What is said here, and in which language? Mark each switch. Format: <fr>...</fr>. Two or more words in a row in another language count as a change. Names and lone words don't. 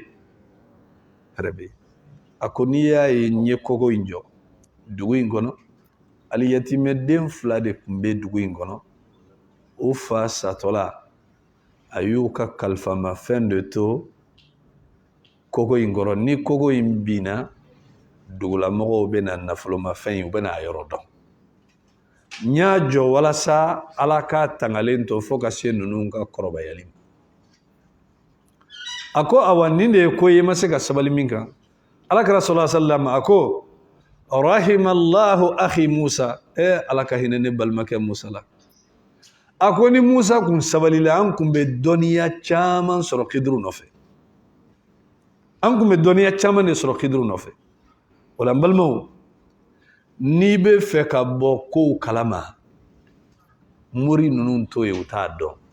<bm>hɛrɛ bɛ a ko n'i y'a ye n ye kogo in jɔ dugu in kɔnɔ ali yatimɛden fila de tun bɛ dugu in kɔnɔ o fa satɔla a y'u ka kalifamafɛn de to kogo in kɔrɔ ni kogo in binna dugulamɔgɔw bɛ na nafolomafɛn in u bɛ na a yɔrɔ dɔn n y'a jɔ walasa ala k'a tangalen to fo ka se ninnu ka kɔrɔbayali ma a ko awa nin de ye ko ye ma se ka sabali min kan alakira</bm> <ar>صلى الله عليه وسلم</ar> <bm>a ko</bm> <ar>رحم الله أخي موسى</ar> <bm>ala ka hinɛ ne balimakɛ Musa la a ko ni Musa kun sabalila an kun bɛ dɔnniya caman sɔrɔ Kiduru nɔfɛ an kun bɛ dɔnniya caman de sɔrɔ Kiduru nɔfɛ o la n balimaw n'i bɛ fɛ ka bɔ kow kalama mori ninnu to ye u t'a dɔn</bm>